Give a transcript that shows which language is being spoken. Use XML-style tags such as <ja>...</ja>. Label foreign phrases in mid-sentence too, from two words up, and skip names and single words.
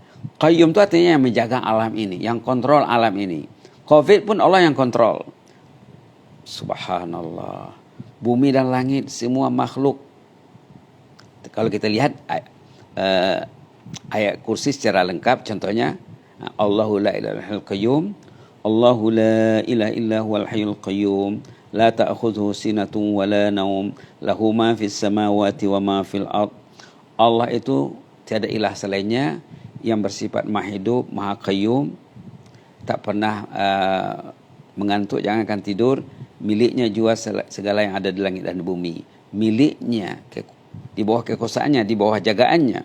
<id>Qayyum itu artinya yang menjaga alam ini, yang kontrol alam ini. Covid pun Allah yang kontrol. Subhanallah. Bumi dan langit semua makhluk. Kalau kita lihat ayat kursi secara lengkap, contohnya</id> <ar>الله لا إله إلا القيوم، الله لا إله إلا هو الحي القيوم، لا تأخذه سنة ولا نوم، له ما في السماوات وما في الأرض.</ar> <id>Allah itu tiada ilah selainnya, yang bersifat maha hidup, maha qayyum, tak pernah mengantuk, jangankan tidur. Miliknya juga segala yang ada di langit dan di bumi. Miliknya, di bawah kekuasaannya, di bawah jagaannya.</id>